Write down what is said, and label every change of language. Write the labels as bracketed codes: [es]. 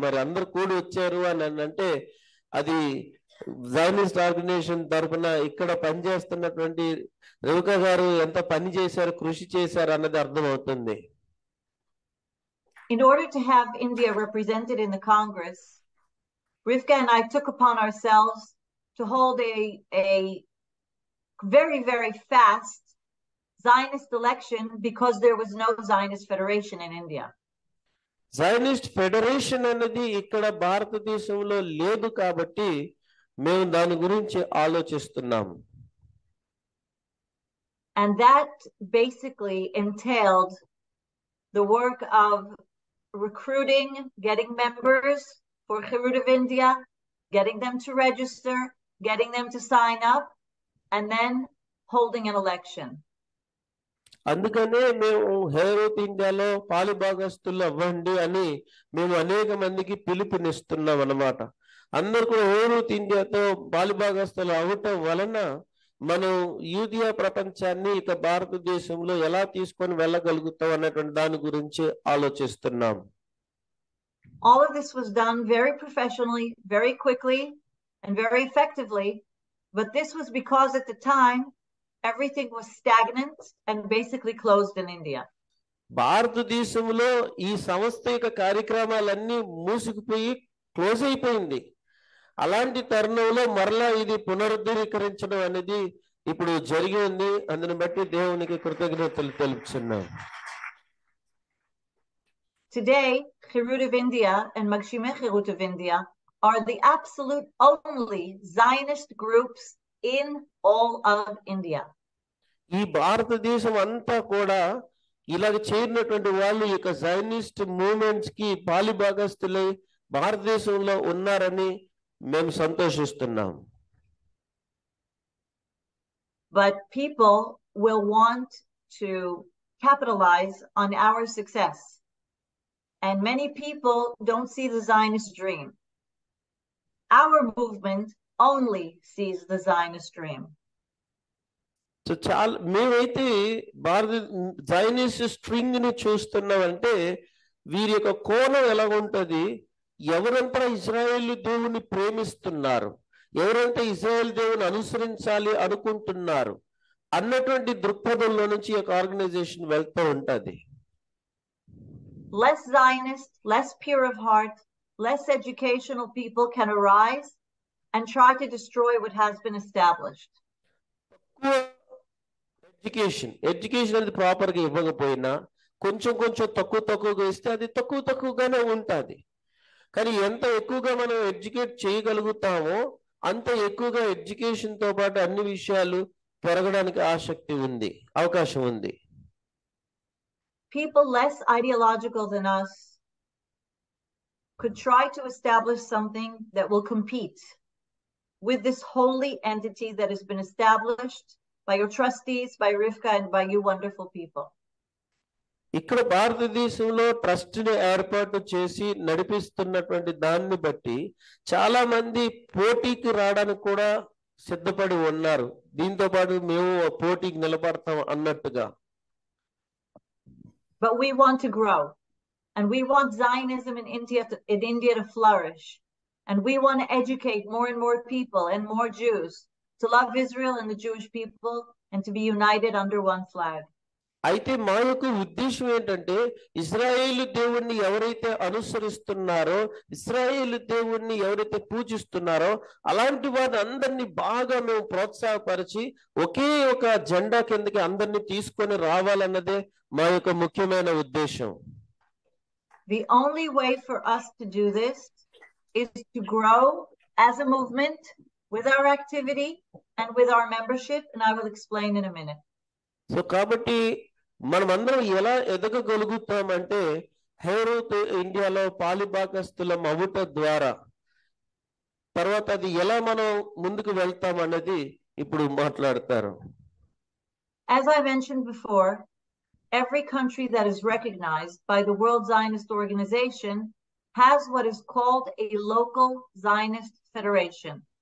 [te] మరి అందరు కూడి వచ్చారు అని అంటే అది జైనిస్ట్ ఆర్గనైజేషన్ తరఫున ఇక్కడ పనిచేస్తున్నటువంటి రేవకా గారు ఎంత పని చేశారు, కృషి చేశారు అన్నది అర్థమవుతుంది. [en] In order to have India represented in the Congress, Rivka and I took upon ourselves to hold a very, very fast Zionist election because there was no Zionist Federation in India. [te] Zionist Federation అనేది ఇక్కడ భారతదేశంలో లేదు కాబట్టి మేము దాని గురించి ఆలోచిస్తున్నాము. [en] And that basically entailed the work of recruiting, getting members for Herut of India, getting them to register, getting them to sign up, and then holding an election. [te] అందుకనే మేము హెరూత్ ఇండియాలో పాలిభాగస్తులు అవ్వండి అని మేము అనేక మందికి పిలుపునిస్తున్నాం అన్నమాట. అందరూ కూడా హెరూత్ ఇండియాతో పాలిభాగస్తులు అవటం వలన మనం యూదియా ప్రపంచాన్ని ఇక భారతదేశంలో ఎలా తీసుకొని వెళ్ళగలుగుతాం అన్నటువంటి దాని గురించి ఆలోచిస్తున్నాం. [en] All of this was done very professionally, very quickly, and very effectively, but this was because at the time everything was stagnant and basically closed in India. [te] భారతదేశంలో ఈ సంస్థ కార్యక్రమాలన్నీ మూసుకుపోయి క్లోజ్ అయిపోయింది. అలాంటి తరుణంలో మరలా ఇది పునరుద్ధరించడం అనేది ఇప్పుడు జరిగి ఉంది. అందుని బట్టి దేవునికి కృతజ్ఞతలు తెలుపుతున్నాం. [en] Today, Herut of India and Magshimey-Herut of India are the absolute only Zionist groups in all of India. [te] ఈ భారతదేశం అంతా కూడా ఇలాగ చేరినటువంటి వాళ్ళు ఇక జైనిస్ట్ మూవ్మెంట్స్ కి పాలిభాగస్తులై భారతదేశంలో ఉన్నారని మేము సంతోషిస్తున్నాం. [en] But people will want to capitalize on our success. And many people don't see the Zionist dream. Our movement only sees the Zionist dream. [te] So చాలా మేమైతే జైనిస్ట్ స్ట్రింగ్ ని చూస్తున్నామంటే వీరి యొక్క కోణం ఎలా ఉంటుంది, ఎవరంతా ఇజ్రాయేల్ దేవుని ప్రేమిస్తున్నారు, ఎవరంతా ఇజ్రాయేల్ దేవుని అనుసరించాలి అనుకుంటున్నారు అన్నటువంటి దృక్పథంలో నుంచి ఈ యొక్క ఆర్గనైజేషన్ వెళ్తూ ఉంటుంది. [en] Less Zionist, less pure of heart, less educational people can arise and try to destroy what has been established. [te] Education అనేది ప్రాపర్ గా ఇవ్వకపోయినా కొంచెం తక్కువగా ఇస్తే అది తక్కువగానే ఉంటుంది. కానీ ఎంత ఎక్కువగా మనం ఎడ్యుకేట్ చేయగలుగుతామో అంత ఎక్కువగా ఎడ్యుకేషన్ తో పాటు అన్ని విషయాలు పెరగడానికి అవకాశం ఉంది. [en] People less ideological than us could try to establish something that will compete with this holy entity that has been established by your trustees, by Rivka, and by you wonderful people. [te] ఇక్కడ భారతదేశంలో trust ని ఏర్పాటు చేసి నడిపిస్తున్నటువంటి దాన్ని బట్టి చాలా మంది పోటీకి రావడానికి కూడా సిద్ధపడి ఉన్నారు. దీంతో పాటు మేము పోటీకి నిలబడతాం అన్నట్టుగా. [en] But we want to grow, and we want Zionism in India to flourish, and we want to educate more and more people and more Jews to love Israel and the Jewish people and to be united under one flag. [te] అయితే మా యొక్క ఉద్దేశం ఏంటంటే ఇజ్రాయేలు దేవుణ్ణి ఎవరైతే అనుసరిస్తున్నారో, ఇజ్రాయేలు దేవుణ్ణి ఎవరైతే పూజిస్తున్నారో అలాంటి వారిని అందరినీ బాగా మేము ప్రోత్సాహపరిచి ఒకే ఒక జెండా కిందకి అందరినీ తీసుకొని రావాలన్నదే మా యొక్క ముఖ్యమైన ఉద్దేశం. [en] The only way for us to do this is to grow as a movement with our activity and with our membership, and I will explain in a minute. [te] So కాబట్టి మనమందరం ఎలా ఎదగగలుగుతామంటే హెరూత్ ఇండియాలో పాలిభాగస్తులం అవ్వట ద్వారా తర్వాత అది ఎలా మనం ముందుకు వెళ్తాం అన్నది ఇప్పుడు మాట్లాడతారు. [en] As I mentioned before, every country that is recognized by the World Zionist Organization has what is called a local Zionist federation.